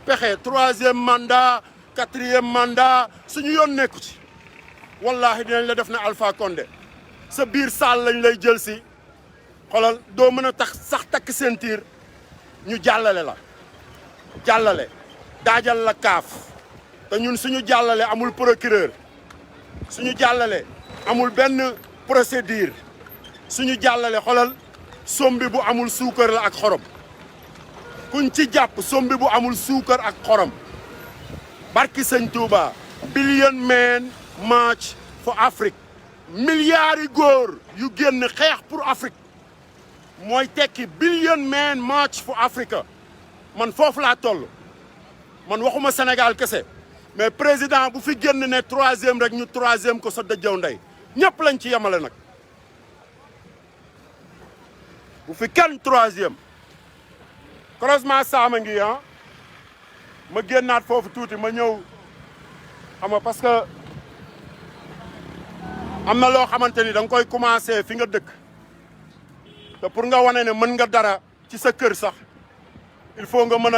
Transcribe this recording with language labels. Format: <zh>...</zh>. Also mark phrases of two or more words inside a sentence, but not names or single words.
<wo>pexe</wo> <fr>3e mandat 4e mandat</fr> <wo>suñu yoon nekku ci wallahi dinañ la def na Alpha Condé sa biir saal lañ lay jël si xoolal doo mën a tax sax takk ceinture ñu jàllale la jàllale daajal la kaaf te ñun suñu jàllale amul procureur suñu jàllale amul benn procédure suñu jàllale xoolal sombi bu amul suukar la ak xorom kuñ ci jàpp sombi bu amul suukar ak xorom barki sëñ Touba</wo> <en>billion man march for Afrique</en> <wo>milliards yi góor yu génn xeex</wo> <fr>pour Afrique</fr> <wo>mooy tekki</wo> <en>billion man march for Africa</en> <wo>man foofu laa toll man waxuma Sénégal kese mais président bu fi génn ne 3e rek ñu 3e ko sa dëjëw ndey ñëpp lañ ci yemale nag bu fi kenn 3e croisement Sama ngi ah ma génnaat foofu tuuti ma ñëw xam nga</wo> <fr>parce que</fr> <wo>am na loo xamante ni da nga koy commencé fi nga dëkk te pour nga wane ne mën nga dara ci sa kër sax</wo> <fr>il faut</fr> <wo>nga mën a</wo>